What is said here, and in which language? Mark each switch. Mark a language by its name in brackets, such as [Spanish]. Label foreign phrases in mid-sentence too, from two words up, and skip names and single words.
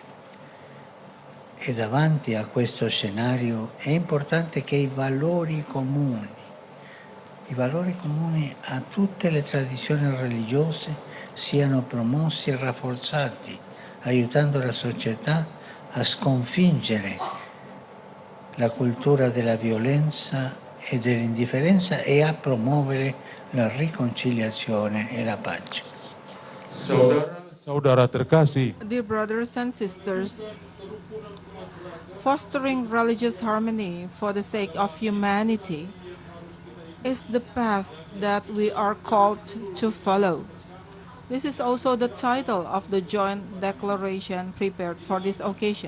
[Italian] E davanti a questo scenario è importante che i valori comuni a tutte le tradizioni religiose siano promossi e rafforzati, aiutando la società a sconfiggere la cultura della violenza e dell'indifferenza e a promuovere la riconciliazione e la pace. [Indonesian] Saudara terkasih, [English] Dear brothers and sisters, fostering religious harmony for the sake of humanity is the path that we are called to follow. This is also the title of the joint declaration prepared for this occasion.